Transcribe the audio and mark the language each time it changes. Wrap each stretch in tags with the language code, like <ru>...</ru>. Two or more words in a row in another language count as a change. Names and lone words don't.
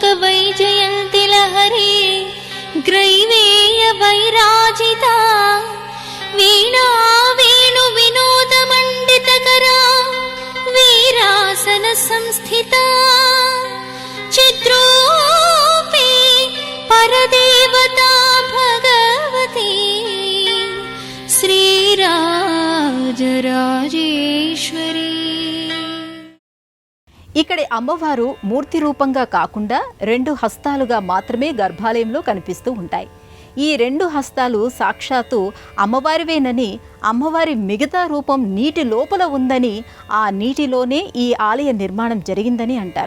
<sa>वैजयन्ति लहरी ग्रैवेय वैराजिता वीणा वेणु विनोद मंडितकरा वीरासन संस्थिता चित्रूपी परदेवता भगवती श्रीराजराजेश्वरी.</sa> <te>ఇక్కడి అమ్మవారు మూర్తి రూపంగా కాకుండా 2 హస్తాలుగా మాత్రమే గర్భాలయంలో కనిపిస్తూ ఉంటాయి. ఈ 2 హస్తాలు సాక్షాత్తు అమ్మవారివేనని, అమ్మవారి మిగతా రూపం నీటి లోపల ఉందని, ఆ నీటిలోనే ఈ ఆలయ నిర్మాణం జరిగిందని అంటారు.</te>